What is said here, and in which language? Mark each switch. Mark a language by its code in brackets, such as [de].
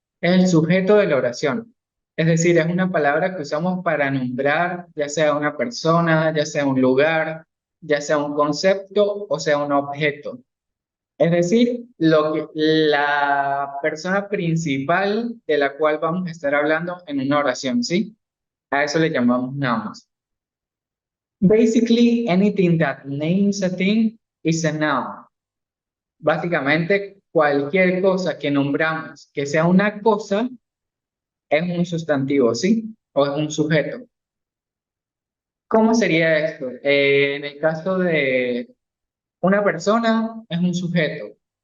[es] Es el sujeto de la oración. Es decir, es una palabra que usamos para nombrar, ya sea una persona, ya sea un lugar, ya sea un concepto o sea un objeto. Es decir, la persona principal de la cual vamos a estar hablando en una oración, ¿sí? A eso le llamamos nouns. [en] Basically, anything that names a thing is a noun. [es] Básicamente, cualquier cosa que nombramos que sea una cosa es un sustantivo, ¿sí? O es un sujeto. ¿Cómo sería esto? En el caso de una persona, es un sujeto.